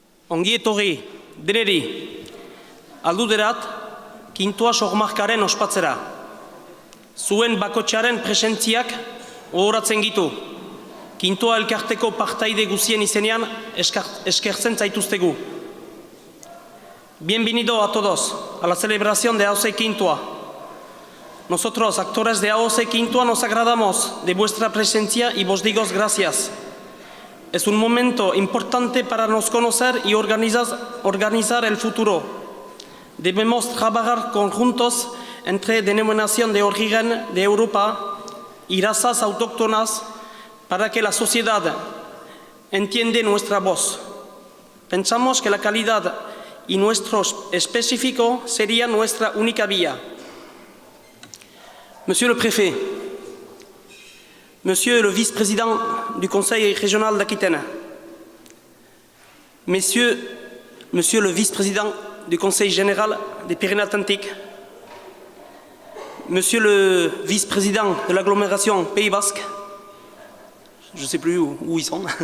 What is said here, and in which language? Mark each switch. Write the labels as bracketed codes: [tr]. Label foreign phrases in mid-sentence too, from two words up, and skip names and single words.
[eu] Ongi etorri, deneri, alduderat, kintoa sormarkaren ospatzera. Zuen bakotxaren presentziak ohoratzen gitu. Kintoa elkarteko partaide guzien izenean eskertzen zaituztegu. [es] Bienvenido a todos a la celebración de AOC Kintoa. Nosotros, actores de AOC Kintoa, nos agradamos de vuestra presencia y vos digo gracias. Es un momento importante para nos conocer y organizar el futuro. Debemos trabajar conjuntos entre denominación de origen de Europa y razas autóctonas para que la sociedad entienda nuestra voz. Pensamos que la calidad y nuestro específico sería nuestra única vía. [fr] Monsieur le Préfet, Monsieur le Vice-président du Conseil régional d'Aquitaine, Monsieur le Vice-président du Conseil général des Pyrénées-Atlantiques, Monsieur le Vice-président de l'agglomération Pays Basque, je ne sais plus où ils sont,